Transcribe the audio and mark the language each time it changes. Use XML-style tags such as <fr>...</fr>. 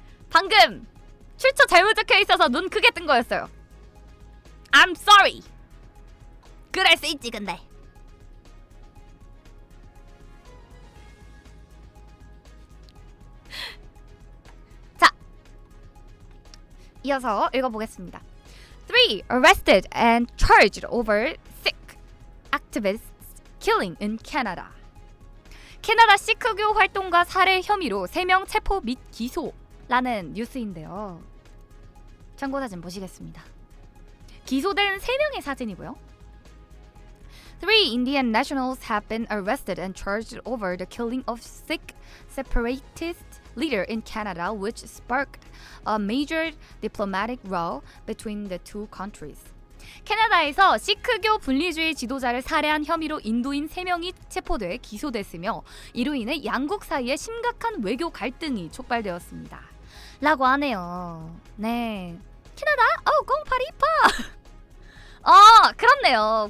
<ko>방금 출처 잘못 적혀 있어서 눈 크게 뜬 거였어요.</ko> <en>I'm sorry.</en> <ko>그럴 수 있지 근데. 자, 이어서 읽어보겠습니다.</ko> <en>3 arrested and charged over Sikh activists killing in Canada.</en> <ko>캐나다 시크교 활동가 살해 혐의로 3명 체포 및 기소라는 뉴스인데요. 참고 사진 보시겠습니다. 기소된 3명의 사진이고요.</ko> <en>3 Indian nationals have been arrested and charged over the killing of Sikh separatist leader in Canada, which sparked a major diplomatic row between the two countries.</en> <ko>캐나다에서 시크교 분리주의 지도자를 살해한 혐의로 인도인 3명이 체포돼 기소됐으며 이로 인해 양국 사이에 심각한 외교 갈등이 촉발되었습니다. 라고 하네요. 네. 캐나다? 공파리파! 그렇네요.</ko>